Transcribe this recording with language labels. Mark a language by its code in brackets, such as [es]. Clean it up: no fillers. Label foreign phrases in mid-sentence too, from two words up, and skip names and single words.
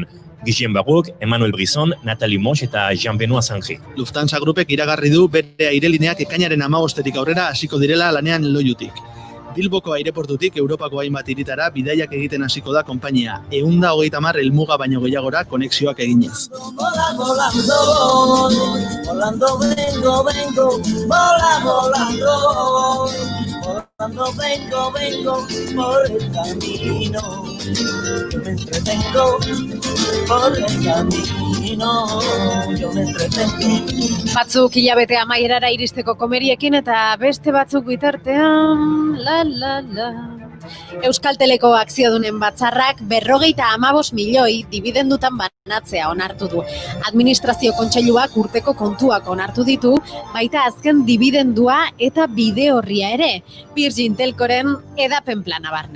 [eu] Guillaume Bagok, Emmanuel Brisson, Nathalie Moix eta Jean-Benoît Saint-Gé. Lufthansa Grupek iragarri du bere airelineak ekainaren 15 aurrera hasiko direla lanean Loiutik. Bilboko aireportutik Europako hainbat hiritara bidaiak egiten hasiko da konpainia. 130 helmuga baino gehiagora konexioak eginez. [es] Volando vengo, vengo por el camino. Yo me entretengo por el camino. Yo me entretengo. [eu] Batzuk hilabete amaierara iristeko komeriekin eta beste batzuk bitartean, Euskalteleko akziodunen batzarrak 55 milioi dibidendutan banatzea onartu du. Administrazio kontseiluak urteko kontuak onartu ditu, baita azken dibidendua eta bide horria ere, Virgin Telcoren edapen plana barne.